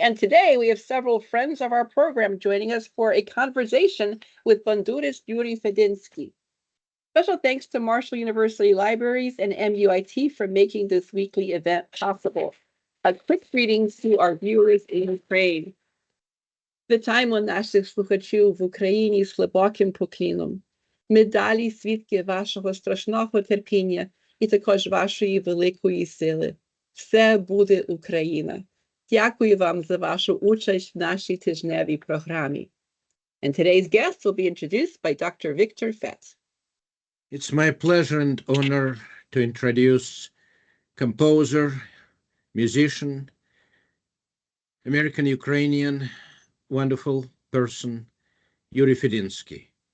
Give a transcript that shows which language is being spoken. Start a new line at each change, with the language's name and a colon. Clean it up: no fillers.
English: And today we have several friends of our program joining us for a conversation with bandurist Jurij Fedynskyj. Special thanks to Marshall University Libraries and MUIT for making this weekly event possible. A quick greetings to our viewers in Ukraine.
Ukrainian: Вітаємо наших слухачів в Україні з глибоким поклоном. Ми далі свідки вашого страшного терпіння і також вашої великої сили. Все буде Україна. Дякую вам за вашу участь в нашій тижневій програмі.
English: And today's guest will be introduced by Dr. Victor Fett. It's my pleasure and honor to introduce composer, musician, American-Ukrainian, wonderful person, Jurij Fedynskyj.